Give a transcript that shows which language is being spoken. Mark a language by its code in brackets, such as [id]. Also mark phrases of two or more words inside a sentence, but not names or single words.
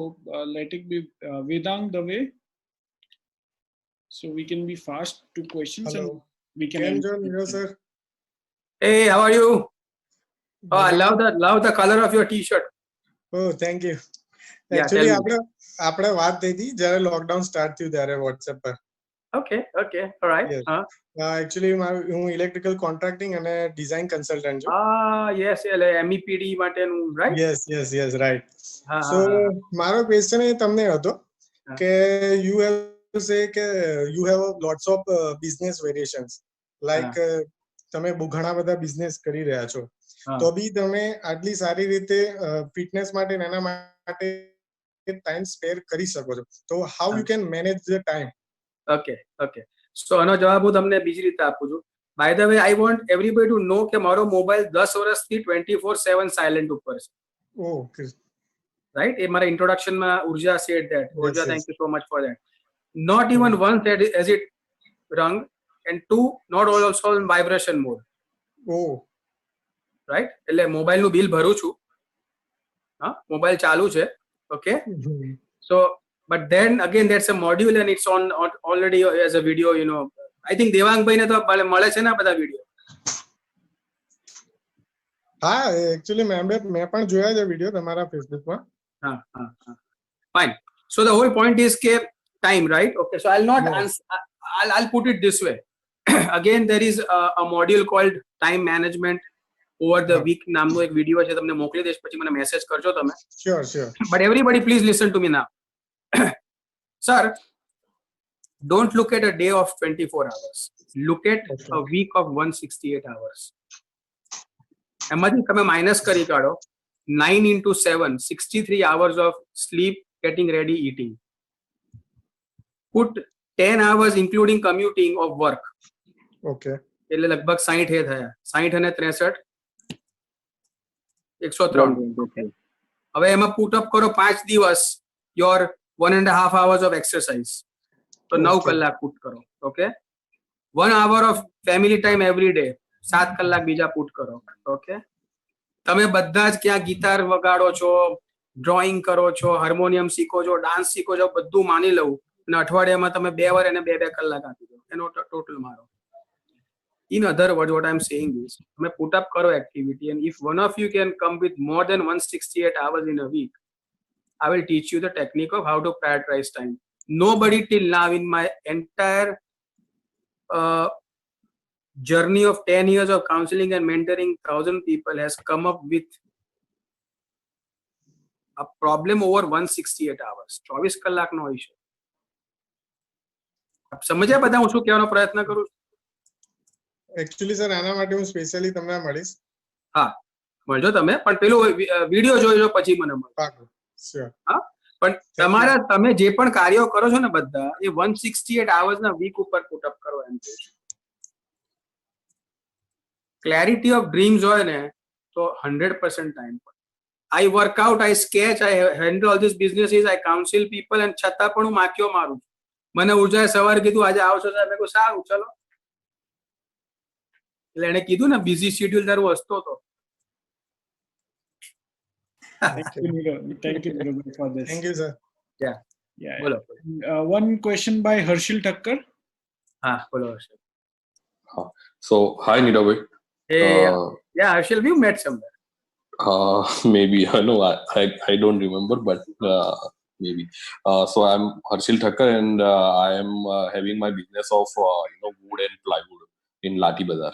[en] Let it be Vedang Dave. So we can be fast to questions. Hello. And we can. Hello, sir. Hey, how are you? Oh, I love the color of your T-shirt. Oh, thank you. Yeah, Actually, tell me. [gu] આપણે વાત થઈ હતી જ્યારે [en] lockdown start [gu] થયું ત્યારે WhatsApp પર. [en] Okay, all right. Yes. Actually, [gu] હું [en] electrical contracting [gu] અને [en] design consultant [gu] છું. [en] Yes, MEPD માટેનું, right? Yes, right. So [gu] મારો ક્વેશ્ચન એ તમને હતો કે [en] you have to say [gu] કે [en] you have lots of business variations, like [gu] તમે ઘણા બધા બિઝનેસ કરી રહ્યા છો, તો બી તમે આટલી સારી રીતે ફિટનેસ માટે એના માટે [en] time spare [gu] કરી શકો છો, તો [en] how you can manage the time? Okay. So [gu] આનો જવાબ હું તમને બીજી રીતે આપું છું. [en] By the way, I want everybody to know [gu] કે મારો મોબાઈલ 10 વર્ષથી 24/7 સાયલેન્ટ ઉપર છે. [en] Okay. [gu] Right? એ મારા ઇન્ટ્રોડક્શનમાં ઉર્જા [en] said that. Urja, thank you so much for that. Not even once has it rung, and two, not also in vibration mode. Oh. Right? [gu] એટલે મોબાઈલનું બિલ ભરું છું. મોબાઈલ ચાલુ છે. [en] Okay? So, but then again, that's a module and it's on already as a video, I think Devang [gu] ભાઈ ને તો મળે છે ને બધા [en] video. [gu] હા, actually મેં પણ જોયા છે વિડિયો તમારા Facebook માં. [en] Fine. So the whole point is ke time, right? Okay, so I'll not answer, I'll put it this way. Again, there is a module called time management over the week [gu] નામનો એક વિડિયો છે, તમને મોકલી દઈશ, પછી મને મેસેજ કરજો તમે. [en] Sure. But everybody please listen to me now. Sir, don't look at a day of 24 hours. Look at a week of 168 hours. [gu] એમાંથી તમે માઇનસ કરી કાઢો [en] 9 into 7, 63 hours of sleep, getting ready, eating. Put 10 hours including commuting of work. Okay. [gu] એટલે લગભગ 60 એ થયા. 60 અને 63 103. હવે એમાં [en] put up [gu] કરો 5 દિવસ [en] your 1.5 hours of exercise. [gu] So 9 કલાક પુટ કરો. [en] Okay. 1 hour of family time every day. [gu] 7 કલાક બીજા પુટ કરો. Okay. તમે બધા જ ક્યાં ગિટાર વગાડો છો, ડ્રોઈંગ કરો છો, હાર્મોનિયમ શીખો છો, ડાન્સ શીખો છો, બધું માની લઉં અને અઠવાડિયામાં તમે 2 વાર એને 2 કલાક આપી દો, એનો ટોટલ મારો. [en] In other words, what I'm saying is, તમે put up કરો activity, and if one of you can come with more than 168 hours in a week, I will teach you the technique of how to prioritize time. Nobody till now in my entire journey of 10 years of counseling and mentoring 1,000 people has come up with a problem over 168 hours. [gu] 24 કલાકનો issue. સમજ્યા બધા હું શું કહેવાનો પ્રયત્ન કરું છું? એકચ્યુઅલી સર આના માટે હું સ્પેશિયલી તમને મળીશ. હા, મળજો તમે, પણ પેલું વિડિયો જોઈજો પછી મને મળો. પાકું, શ્યોર. હા, પણ તમારા તમે જે પણ કાર્યો કરો છો ને બધા એ 168 hours ના વીક ઉપર [en] put up [gu] કરો એમ કહું છું. [en] clarity of dreams [gu] હોય ને તો 100% ટાઈમ પર. [en] I work out, I sketch, I handle all these businesses, I counsel people, and [gu] છતાં પણ હું માક્યો મારું છું. મને ઉર્જાએ સવારે કીધું આજે આવશો સાહેબ, મેં કહ્યું સારું ચલો. એટલે એને કીધું ને [en] busy schedule [gu] તારું હસતો હતો. [en] Thank you, Nirav, for this. Thank you, sir. Yeah. [gu] બોલો. [en] One question by Harshil Thakkar. [gu] હા, બોલો હર્ષલ. [en] So, hi Nirav. Yeah, Harshil, we met somewhere. Maybe no, I don't remember, but maybe. So I'm Harshil Thakkar, and I am having my business of wood and plywood in Lati Bazar.